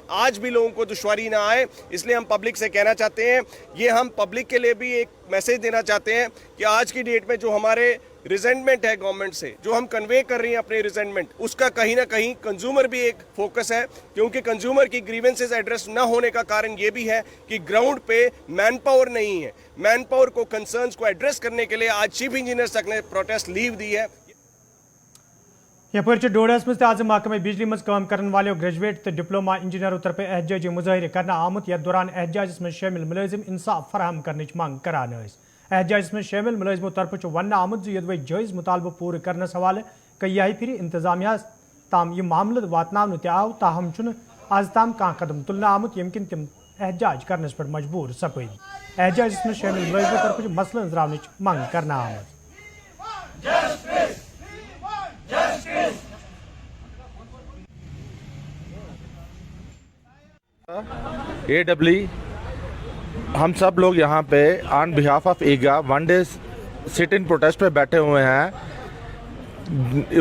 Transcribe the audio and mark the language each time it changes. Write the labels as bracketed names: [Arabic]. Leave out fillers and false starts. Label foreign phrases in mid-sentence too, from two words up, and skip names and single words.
[Hindi] आज भी लोगों को दुश्वारी ना आए, इसलिए हम पब्लिक से कहना चाहते हैं, ये हम पब्लिक के लिए भी एक मैसेज देना चाहते हैं कि आज की डेट में जो हमारे रिजेंटमेंट है गवर्नमेंट से, जो हम कन्वे कर रही हैं अपने रिजेंटमेंट, उसका कहीं ना कहीं कंज्यूमर भी एक फोकस है, क्योंकि कंज्यूमर की ग्रीवेंसेस एड्रेस ना होने का कारण ये भी है कि ग्राउंड पे [English] man power [Hindi] नहीं है। [English] man power [Hindi] को कंसर्न्स को एड्रेस करने के लिए आज चीफ इंजीनियर तक ने [English] protest leave [Hindi] दी है। [Kashmiri] यपर डोडस मज आज महकमे बिजली मज काम करने वाले ग्रेजुएट तो डिप्लोमा इंजीनियरों तरफ एहतजाजी मुजाहिर करना आमुत यथ दौरान एहतजाज में शामिल मुलाजिम इंसाफ फराहम करने मांग करान। एहतजाज में शामिल मुलाजिमों तरफ वन आमुत यदि जायज़ मुतालबो पूरे करने हवाले कई फिर इंतजामिया ताम यह मामल वातन तव, ताहम आज ताम कह कदम तुलना आमुत यम किन तिम एहतजाज करने पर मजबूर सपद। एहतजाज में शामिल मुलाजिमों तरफ मसल अंजरावन मांग करना आमद। [Hindi] AEE हम सब लोग यहाँ पे [English] on behalf of ईगा 1 day sit in protest [Hindi] पे बैठे हुए हैं।